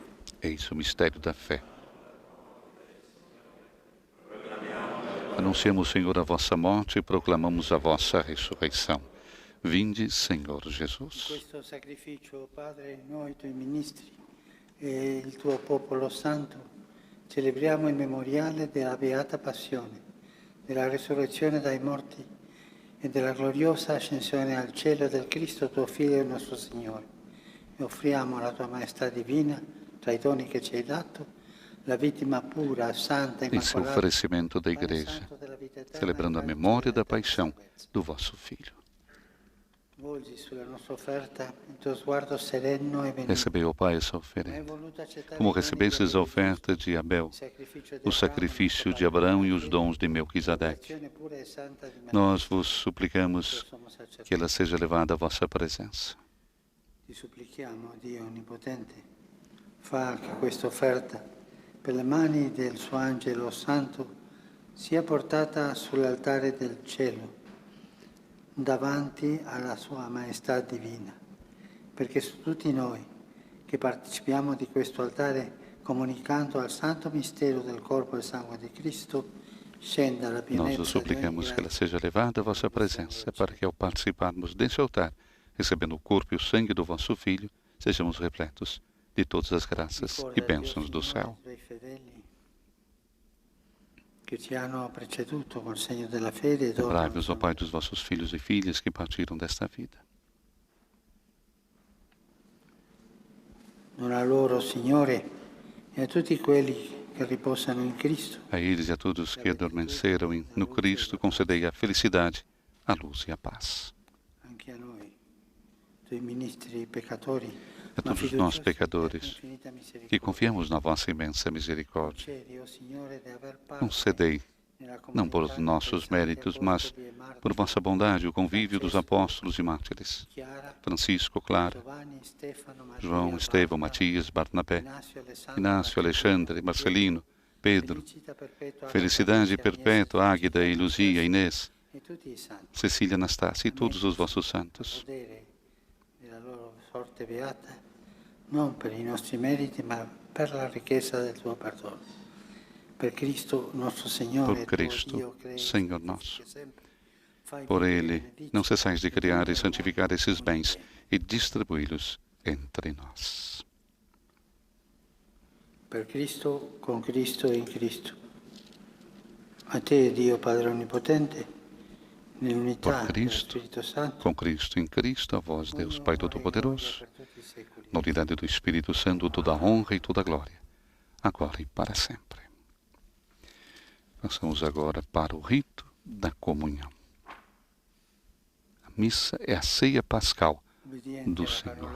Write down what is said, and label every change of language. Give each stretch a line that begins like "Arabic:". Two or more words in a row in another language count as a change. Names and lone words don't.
Portuguese: Eis o mistério da fé. Anunciamos, Senhor, a vossa morte e proclamamos a vossa ressurreição. Vinde, Senhor Jesus.
Italian: Questo sacrificio, Padre, noi tuoi ministri e il tuo popolo santo, celebriamo il memoriale della beata passione, della risurrezione dai morti e della gloriosa ascensione al cielo del Cristo, tuo Figlio e nostro Signore. E offriamo alla tua maestà divina, tra i doni che ci hai dato, la vittima pura, santa e
Portuguese: Esse é o
Italian: immacolata,
Portuguese: oferecimento da Igreja, celebrando a memória da paixão do vosso Filho.
Italian: Volgi sulla nostra offerta il tuo sguardo sereno e benigno.
Portuguese: Recebei, ó Pai, essa oferenda. Como recebestes a oferta de Abel, o sacrifício de Abraão e os dons de Melquisedeque, nós vos suplicamos que ela seja levada à vossa presença.
Italian: Ti supplichiamo, Dio Onnipotente, fa che questa offerta, per le mani del suo angelo santo, sia portata sull'altare del cielo, davanti alla sua maestà divina, perché su tutti noi che partecipiamo di questo altare, comunicando al santo mistero del corpo e sangue di Cristo, scenda la
Portuguese: Nós
Italian: pienezza
Portuguese: vos suplicamos que ela seja levada à vossa presença, para que ao participarmos desse altar, recebendo o corpo e o sangue do vosso Filho, sejamos repletos de todas as graças e bênçãos do céu. Lembrai-vos, ó Pai, dos vossos filhos e filhas que partiram desta vida.
Italian: Dona loro, Signore, e a tutti quelli che riposano in Cristo.
Portuguese: A eles e a todos que adormeceram no Cristo, concedei a felicidade, a luz e a paz.
Italian: Anche a noi, tuoi ministri peccatori,
Portuguese: A todos nós, pecadores, que confiamos na vossa imensa misericórdia, concedei, não por nossos méritos, mas por vossa bondade, o convívio dos apóstolos e mártires, Francisco, Clara,
Italian: Giovanni, Stefano, Maria,
Portuguese: João, Estevão,
Italian: Barbara,
Portuguese: Matias, Barnabé, Inácio, Alexandre, Marcelino, Pedro,
Italian: Felicita perpetua,
Portuguese: Felicidade Patrícia, Perpétua,
Italian: Agnese,
Portuguese: Águida e Luzia, Inês,
Italian: e tutti i santi.
Portuguese: Cecília, Anastácia e todos os vossos santos.
Italian: Godere della loro sorte beata, non per i nostri meriti, ma per la ricchezza del tuo perdono. Per Cristo nostro Signore,
Portuguese: Por Cristo,
Italian: tuo Dio, crei,
Portuguese: Senhor nosso.
Italian: sempre, fai
Portuguese: Por
Italian: vivere
Portuguese: Ele,
Italian: benedici,
Portuguese: não cessais de criar e santificar esses bens
Italian: unite.
Portuguese: e distribuí-los entre nós.
Italian: Per Cristo, con Cristo e in Cristo. A te, Dio Padre Onnipotente, nell'unità
Portuguese: Por
Italian: dello
Portuguese: Cristo,
Italian: Spirito Santo,
Portuguese: com Cristo em Cristo, a vós, Deus Pai Todo-Poderoso, na unidade do Espírito Santo, toda a honra e toda a glória, agora e para sempre. Passamos agora para o rito da comunhão. A missa é a ceia pascal do Senhor.